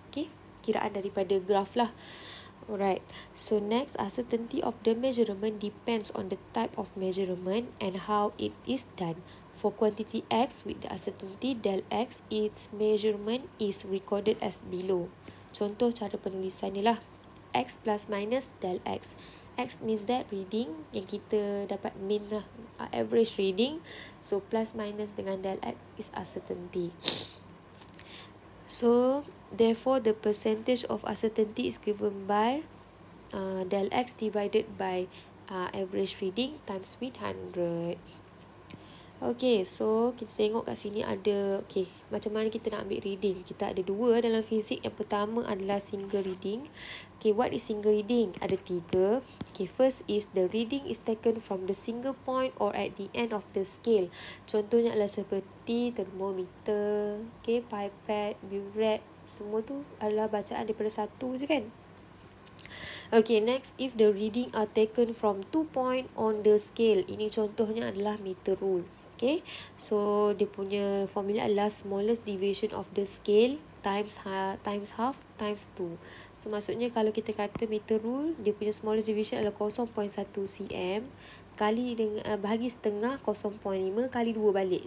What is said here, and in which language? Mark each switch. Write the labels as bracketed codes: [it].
[ms] Okay, kiraan daripada graf lah. [en] Alright, so next, uncertainty of the measurement depends on the type of measurement and how it is done. For quantity x with the uncertainty del x, its measurement is recorded as below. [ms] Contoh cara penulisan ni lah, x plus minus del x. [en] X means that reading [ms] yang kita dapat [en] mean lah, average reading. So plus minus dengan del x is uncertainty. So therefore the percentage of uncertainty is given by del x divided by average reading times with 100. [ms] Okay, so kita tengok kat sini ada, okay, macam mana kita nak ambil reading. Kita ada dua dalam fizik. Yang pertama adalah single reading. [en] Okay, what is single reading? [ms] Ada tiga. [en] Okay, first is the reading is taken from the single point or at the end of the scale. [ms] Contohnya adalah seperti termometer, okay, pipette, burette. Semua tu adalah bacaan daripada satu je kan. [en] Okay, next, if the reading are taken from 2 point on the scale. [ms] Ini contohnya adalah meter rule. [en] Okay, so [ms] dia punya formula adalah [en] smallest deviation of the scale times half times 2. [ms] So maksudnya kalau kita kata meter rule, dia punya smallest deviation adalah 0.1 cm kali dengan bahagi setengah 0.5 kali 2 balik.